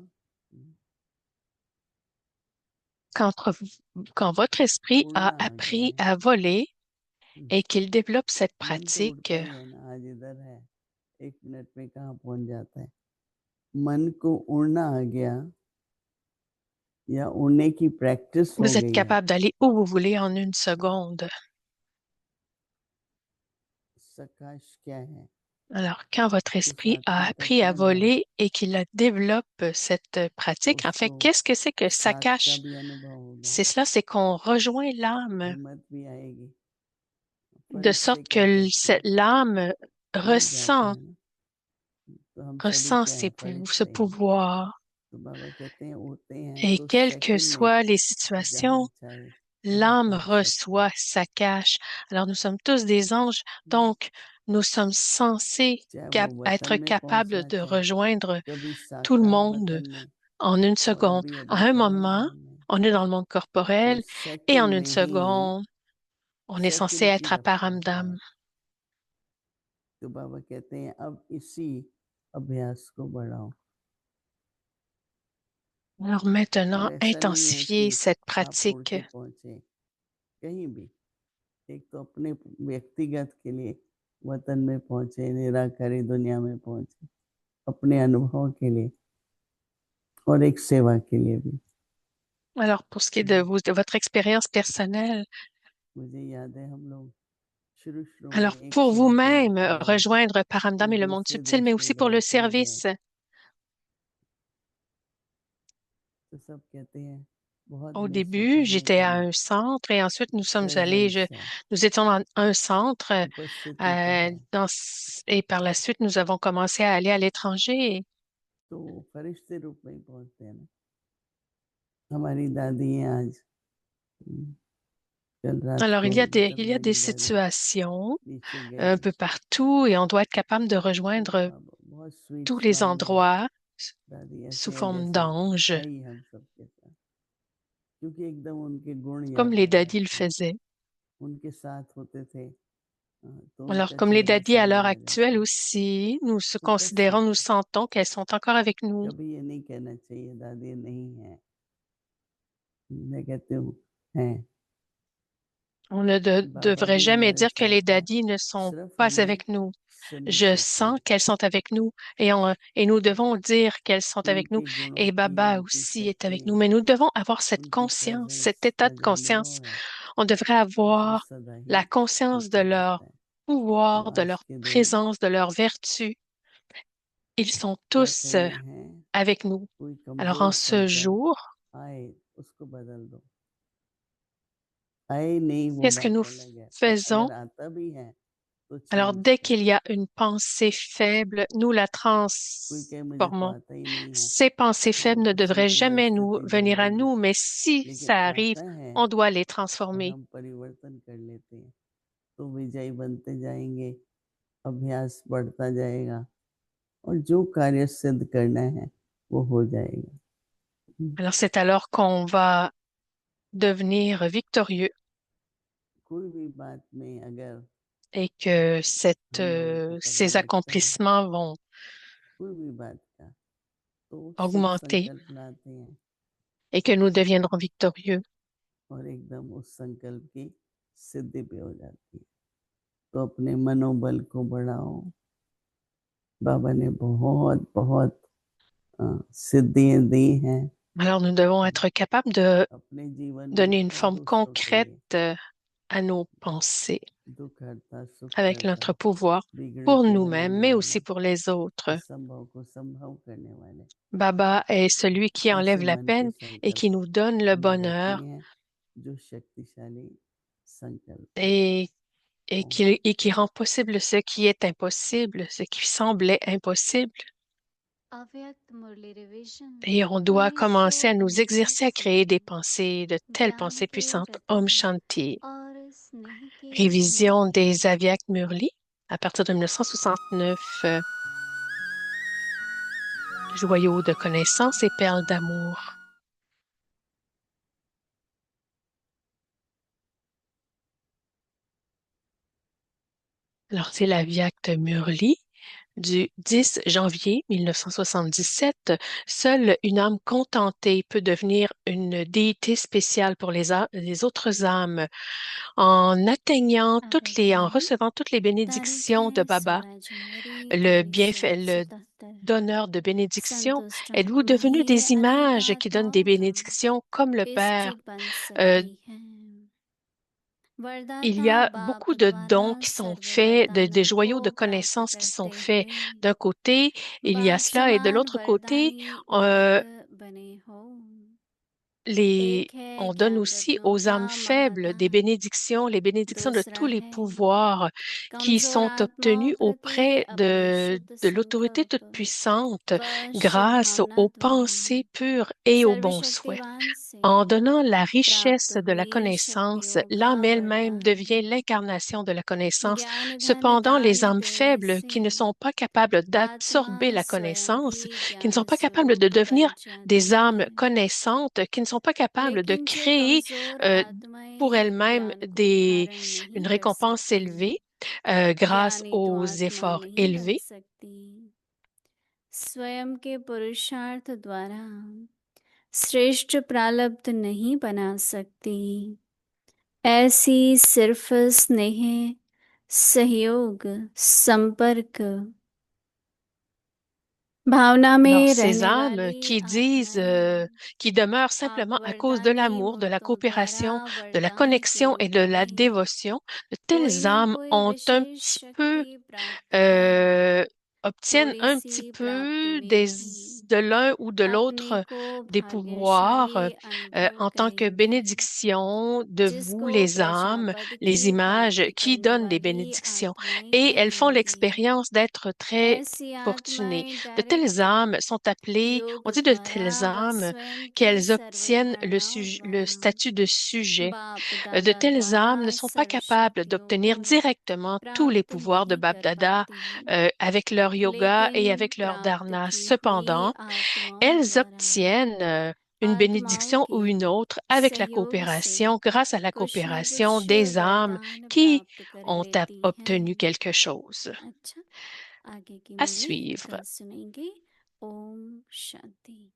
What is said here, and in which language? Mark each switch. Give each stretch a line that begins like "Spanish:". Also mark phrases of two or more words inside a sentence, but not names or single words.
French: Quand, quand votre esprit a
Hindi: उड़ना आ
French: appris
Hindi: जाए,
French: à voler et qu'il développe cette
Hindi: मन तो
French: pratique,
Hindi: उड़ता ही है ना, आज इधर है 1 मिनट में कहाँ पहुंच जाता है। मन को उड़ना आ गया या उड़ने की प्रैक्टिस हो
French: Vous êtes
Hindi: गई है,
French: capable d'aller où vous voulez en une seconde.
Hindi: सकाश क्या है?
French: Alors, quand votre
Hindi: किस
French: esprit a
Hindi: आत्मा
French: appris à
Hindi: तत्व ने
French: voler et qu'il développe cette pratique, en fait,
Hindi: उसको
French: qu'est-ce que c'est que ça
Hindi: साथ का
French: cache?
Hindi: भी अनुभव होगा,
French: C'est cela, c'est qu'on rejoint l'âme
Hindi: हिम्मत भी आएगी।
French: de
Hindi: फरिश्ते
French: sorte
Hindi: क्या
French: que
Hindi: करते हैं?
French: l'âme
Hindi: उड़ जाते
French: ressent,
Hindi: हैं ना, तो हम सभी
French: ressent
Hindi: क्या हैं?
French: ce
Hindi: फरिश्ते हैं।
French: pouvoir.
Hindi: तो बाबा कहते हैं उड़ते हैं
French: Et
Hindi: तो
French: quelles que
Hindi: सेकंड में
French: soient les
Hindi: जहाँ
French: situations,
Hindi: चाहे वहाँ
French: l'âme
Hindi: पहुंच सकते हैं।
French: reçoit sa cache. Alors, nous sommes tous des anges, donc nous sommes censés
Hindi: चाहे वो वतन
French: être
Hindi: में
French: capables
Hindi: पहुंचना
French: de
Hindi: चाहे,
French: rejoindre
Hindi: कभी
French: tout le
Hindi: साकार
French: monde
Hindi: वतन में
French: en une
Hindi: और
French: seconde.
Hindi: अभी
French: À
Hindi: अभी
French: un
Hindi: परम
French: moment,
Hindi: धाम में,
French: on est dans le monde
Hindi: तो
French: corporel et en
Hindi: सेकंड
French: une
Hindi: में ही,
French: seconde, on est censé
Hindi: सेकंड की
French: être à
Hindi: रफ्तार है।
French: Paramdam.
Hindi: तो बाबा कहते हैं अब इसी अभ्यास को बढ़ाओ।
French: Alors maintenant,
Hindi: और ऐसा नहीं है
French: intensifiez
Hindi: कि
French: cette
Hindi: आप उड़
French: pratique.
Hindi: के पहुंचे कहीं भी, एक तो अपने व्यक्तिगत के लिए वतन में पहुंचे, निराकारी दुनिया में पहुंचे अपने अनुभव के लिए, और एक सेवा के लिए भी।
French: Alors, pour ce qui est de vous, de votre expérience personnelle,
Hindi: मुझे याद है हम लोग शुरू शुरू
French: alors
Hindi: में एक
French: pour
Hindi: सेवा के लिए
French: vous-même,
Hindi: गए,
French: rejoindre
Hindi: फिर
French: Paramdam et le monde
Hindi: दूसरे
French: subtil, mais
Hindi: देश में
French: aussi pour
Hindi: गए,
French: le
Hindi: फिर गए,
French: service.
Hindi: तो सब कहते हैं बहुत
French: Au
Hindi: महत्वपूर्ण
French: début,
Hindi: है
French: j'étais à
Hindi: कि
French: un centre et ensuite nous sommes allés,
Hindi: प्रेजेंस है,
French: nous étions dans un centre
Hindi: उपस्थिति तो है।
French: et par la suite, nous avons commencé à aller à l'étranger.
Hindi: तो वो फरिश्ते रूप में ही पहुंचते हैं ना। हमारी दादी हैं आज, कल रात
French: Alors,
Hindi: को मतलब
French: il y a des
Hindi: मेरी दादी
French: situations
Hindi: नीचे
French: un
Hindi: गई,
French: peu partout et on doit être capable de
Hindi: तो
French: rejoindre
Hindi: बहुत स्वीट
French: tous les
Hindi: स्माइल है,
French: endroits
Hindi: दादी
French: sous
Hindi: ऐसे हैं
French: forme
Hindi: जैसे
French: d'ange,
Hindi: है ही हम सबके साथ, क्योंकि एकदम उनके गुण
French: comme
Hindi: याद
French: les
Hindi: आ
French: daddies le
Hindi: जाते हैं,
French: faisaient.
Hindi: उनके साथ होते थे, तो
French: Alors,
Hindi: उनका
French: comme les
Hindi: चेहरा
French: daddies à l'heure
Hindi: सामने आ
French: actuelle
Hindi: जाता है,
French: aussi, nous se considérons,
Hindi: उपस्थित
French: nous
Hindi: है।
French: sentons qu'elles sont encore avec nous.
Hindi: कभी ये नहीं कहना चाहिए दादी नहीं है, मैं कहती हूँ हैं।
French: On ne
Hindi: बाबा
French: devrait
Hindi: भी
French: jamais
Hindi: हमारे
French: dire que
Hindi: साथ
French: les
Hindi: हैं,
French: daddies ne sont
Hindi: सिर्फ
French: pas
Hindi: हमें
French: avec nous.
Hindi: सुननी
French: Je
Hindi: पड़ती
French: sens
Hindi: है,
French: qu'elles sont avec nous et nous devons dire qu'elles sont avec nous.
Hindi: उनके गुणों
French: Et
Hindi: की,
French: Baba
Hindi: उनकी
French: aussi est avec
Hindi: शक्ति,
French: nous. Mais nous devons avoir cette
Hindi: उनकी
French: conscience, cet
Hindi: प्रेजेंस
French: état
Hindi: का
French: de
Hindi: जो अनुभव
French: conscience.
Hindi: है
French: On devrait
Hindi: वो
French: avoir
Hindi: सदा
French: la
Hindi: ही
French: conscience de
Hindi: होता
French: leur
Hindi: रहता है। तो
French: pouvoir, de
Hindi: आज
French: leur
Hindi: के दिन
French: présence, de leur vertu. Ils sont
Hindi: क्या
French: tous
Hindi: करना है,
French: avec nous.
Hindi: कोई
French: Alors en
Hindi: कमजोर
French: ce
Hindi: संकल्प
French: jour,
Hindi: आए उसको बदल दो। आए नहीं वो
French: qu'est-ce que
Hindi: बात
French: nous
Hindi: अलग है, पर
French: faisons?
Hindi: अगर आता भी है तो
French: Alors,
Hindi: चेंज
French: dès
Hindi: करो।
French: qu'il y a une pensée faible, nous la
Hindi: कोई कहे मुझे तो
French: transformons.
Hindi: आता ही नहीं है,
French: Ces pensées
Hindi: तो
French: faibles ne
Hindi: उसी
French: devraient
Hindi: की
French: jamais nous
Hindi: स्थिति
French: venir à
Hindi: दोहराइए।
French: nous, mais si
Hindi: लेकिन
French: ça arrive,
Hindi: आता है
French: on doit les
Hindi: और
French: transformer.
Hindi: हम परिवर्तन कर लेते हैं तो विजयी बनते जाएंगे, अभ्यास बढ़ता जाएगा और जो कार्य सिद्ध करना है वो हो जाएगा।
French: Alors, c'est alors qu'on va devenir victorieux
Hindi: कोई भी बात में अगर
French: et que
Hindi: हम लोगों को पता
French: ces
Hindi: लगता है
French: accomplissements vont
Hindi: कोई भी बात का, तो शुभ
French: augmenter
Hindi: संकल्प लाते हैं
French: et que nous deviendrons victorieux.
Hindi: और एकदम उस संकल्प की सिद्धि भी हो जाती है। तो अपने मनोबल को बढ़ाओ। बाबा ने बहुत बहुत सिद्धियां दी हैं
French: Alors, nous devons être capables de
Hindi: अपने जीवन में
French: donner une
Hindi: और
French: forme
Hindi: दूसरों के
French: concrète
Hindi: लिए।
French: à nos pensées
Hindi: दुख हरता सुख
French: avec
Hindi: करता,
French: notre pouvoir
Hindi: बिगड़े
French: pour
Hindi: को
French: nous-mêmes,
Hindi: बनाने
French: mais
Hindi: वाला,
French: aussi pour les autres.
Hindi: असंभव को संभव करने वाले,
French: Baba est celui qui enlève
Hindi: ऐसे
French: la
Hindi: मन के
French: peine et
Hindi: संकल्प
French: qui nous donne le
Hindi: हमें रखने
French: bonheur
Hindi: हैं, जो शक्तिशाली संकल्प है।
French: et,
Hindi: ओम
French: et qui rend possible ce qui est impossible, ce qui semblait impossible.
Hindi: अव्यक्त मुरली रिविजन
French: Et on doit commencer à nous exercer à créer des pensées, de telles
Hindi: ज्ञान
French: pensées
Hindi: के
French: puissantes.
Hindi: रत्न Om Shanti. और स्नेह के
French: Révision
Hindi: खजाने
French: des Avyak Murli à partir de 1969. Joyaux de connaissances et perles d'amour. Alors, c'est la Vyakt Murli du 10 janvier 1977. Seule une âme contentée peut devenir une déité spéciale pour les autres âmes en en
Hindi: अव्यक्त मुरली
French: recevant toutes les
Hindi: तारीख
French: bénédictions
Hindi: है
French: de Baba,
Hindi: 16 जनवरी
French: le bienfait,
Hindi: 1977
French: donneurs de bénédictions?
Hindi: संतुष्ट
French: Êtes-vous
Hindi: आत्मा
French: devenus
Hindi: ही
French: des
Hindi: अनेक
French: images qui donnent des
Hindi: आत्माओं का
French: bénédictions comme le Père?
Hindi: स्थित बन
French: Euh,
Hindi: सकती है
French: il
Hindi: वरदाता
French: y a
Hindi: बाप
French: beaucoup de
Hindi: द्वारा
French: dons qui sont
Hindi: सर्व
French: faits, des
Hindi: वरदानों को
French: joyaux de
Hindi: प्राप्त
French: connaissances qui sont
Hindi: करते
French: faits.
Hindi: हुए
French: D'un côté, il y a
Hindi: बाप
French: cela, et de
Hindi: समान
French: l'autre côté,
Hindi: वरदानी
French: euh,
Hindi: उन्नत बने हो
French: les,
Hindi: एक है
French: on donne
Hindi: ज्ञान
French: aussi
Hindi: रत्नों
French: aux
Hindi: का
French: âmes faibles des
Hindi: महादान
French: bénédictions, les bénédictions de
Hindi: दूसरा
French: tous les
Hindi: है
French: pouvoirs qui
Hindi: कमजोर
French: sont
Hindi: आत्माओं
French: obtenus
Hindi: प्रति
French: auprès
Hindi: अपने शुद्ध
French: de l'autorité toute
Hindi: संकल्प
French: puissante
Hindi: व
French: grâce
Hindi: शुभावना
French: aux
Hindi: द्वारा
French: pensées pures et aux bons souhaits.
Hindi: सर्वशक्तिवान से
French: En donnant la
Hindi: प्राप्त
French: richesse de la
Hindi: हुई
French: connaissance,
Hindi: शक्तियों का
French: l'âme elle-même devient
Hindi: वरदान
French: l'incarnation de la connaissance.
Hindi: ज्ञान धन
French: Cependant, les
Hindi: दान
French: âmes
Hindi: देने
French: faibles
Hindi: से
French: qui ne sont pas capables
Hindi: आत्मा
French: d'absorber la
Hindi: स्वयं
French: connaissance,
Hindi: भी
French: qui ne sont
Hindi: ज्ञान
French: pas capables de
Hindi: स्वरूप
French: devenir
Hindi: बन जाती
French: des âmes
Hindi: है
French: connaissantes, qui ne sont pas capables de
Hindi: लेकिन जो
French: créer
Hindi: कमजोर
French: euh, pour
Hindi: आत्माएं
French: elles-mêmes
Hindi: ज्ञान को धारण
French: une
Hindi: नहीं कर
French: récompense
Hindi: सकती
French: élevée grâce
Hindi: ज्ञानी तो
French: aux
Hindi: आत्मा
French: efforts
Hindi: नहीं बन
French: élevés.
Hindi: सकती स्वयं के पुरुषार्थ द्वारा श्रेष्ठ प्रारब्ध नहीं बना सकती ऐसी सिर्फ स्नेह सहयोग संपर्क भावना
French: Alors,
Hindi: में
French: ces
Hindi: रहने
French: âmes
Hindi: वाली
French: qui disent,
Hindi: आत्माएं
French: qui demeurent
Hindi: आप
French: simplement à cause de
Hindi: वरदानी
French: l'amour, de la
Hindi: भक्तों द्वारा
French: coopération, de la
Hindi: वरदान के
French: connexion et
Hindi: रूप
French: de la
Hindi: में
French: dévotion, de
Hindi: कोई
French: telles
Hindi: न
French: âmes
Hindi: कोई
French: ont un
Hindi: विशेष
French: petit peu
Hindi: शक्ति प्राप्त करें
French: euh, obtiennent
Hindi: थोड़ी
French: un
Hindi: सी
French: petit
Hindi: प्राप्ति
French: peu
Hindi: में भी
French: de l'un ou de l'autre
Hindi: अपने को
French: des pouvoirs
Hindi: भाग्यशाली अनुभव
French: en tant que
Hindi: करेंगे
French: bénédiction de vous,
Hindi: जिसको
French: les âmes,
Hindi: प्रजापद
French: les
Hindi: की
French: images
Hindi: प्राप्ति
French: qui
Hindi: करने
French: donnent des
Hindi: वाली
French: bénédictions.
Hindi: आत्माएं
French: Et elles font
Hindi: कहेंगी
French: l'expérience d'être très
Hindi: ऐसी
French: fortunées.
Hindi: आत्माएं
French: De telles
Hindi: डायरेक्ट
French: âmes sont appelées,
Hindi: योग
French: on dit de
Hindi: द्वारा
French: telles
Hindi: व
French: âmes
Hindi: स्वयं की
French: qu'elles obtiennent
Hindi: सर्वधारणाओं
French: le
Hindi: द्वारा
French: statut de sujet.
Hindi: बाप
French: De
Hindi: दादा
French: telles
Hindi: द्वारा
French: âmes ne sont pas
Hindi: सर्व
French: capables
Hindi: शक्तियों
French: d'obtenir
Hindi: को
French: directement tous les
Hindi: प्राप्त
French: pouvoirs de
Hindi: नहीं
French: Bap
Hindi: कर
French: Dada
Hindi: पाती
French: avec leur yoga
Hindi: लेकिन
French: et avec leur
Hindi: प्राप्त
French: dharana.
Hindi: की हुई
French: Cependant,
Hindi: आत्माओं
French: elles
Hindi: द्वारा
French: obtiennent une
Hindi: आत्माओं
French: bénédiction
Hindi: के
French: ou une autre avec la
Hindi: सहयोग से
French: coopération, grâce à la
Hindi: कुछ न
French: coopération
Hindi: कुछ
French: des âmes
Hindi: वरदान
French: qui
Hindi: प्राप्त कर
French: ont
Hindi: लेती हैं
French: obtenu quelque chose.
Hindi: अच्छा आगे की
French: À
Hindi: मुरली
French: suivre.
Hindi: कल सुनेंगे ओम शांति